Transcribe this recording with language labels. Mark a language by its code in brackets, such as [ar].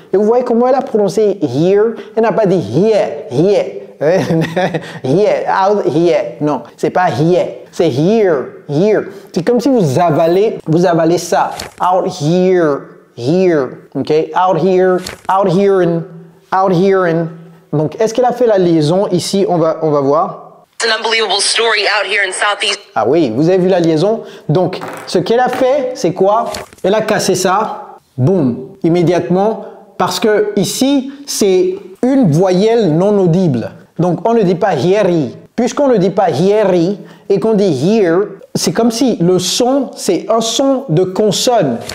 [fr] Et vous voyez comment elle a prononcé here? Elle n'a pas dit here, here. Here, out here. Non, c'est pas here, c'est here, here. C'est comme si vous avalez ça. [en] Out here, here. Ok, out here and, out here and. [fr] Donc, est-ce qu'elle a fait la liaison ici? On va voir. [en] It's an unbelievable story out here in Southeast. [fr] Ah oui, vous avez vu la liaison? Donc, ce qu'elle a fait, c'est quoi? Elle a cassé ça, boum, immédiatement, parce que ici, c'est une voyelle non audible. Donc, on ne dit pas heary. Puisqu'on ne dit pas heary et qu'on dit here, c'est comme si le son, c'est un son de consonne.